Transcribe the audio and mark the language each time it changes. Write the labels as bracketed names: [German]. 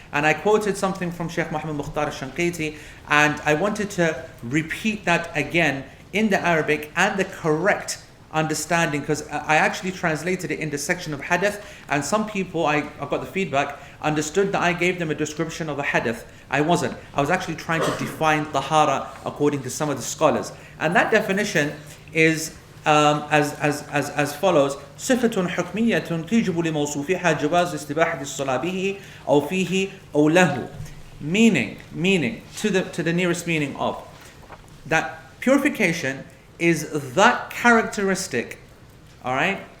[English] And I quoted something from Sheikh Muhammad Mukhtar al-Shanqiti, and I wanted to repeat that again in the Arabic and the correct understanding, because I actually translated it in the section of hadith, and some people, I got the feedback, understood that I gave them a description of a hadith. I wasn't. I was actually trying to define tahara according to some of the scholars. And that definition is as follows: [Arabic] صفة حكمية تجب لموصوفها جواز استباحة الصلاة به أو فيه أو له. [English] Meaning to the nearest meaning of that purification is that characteristic, all right?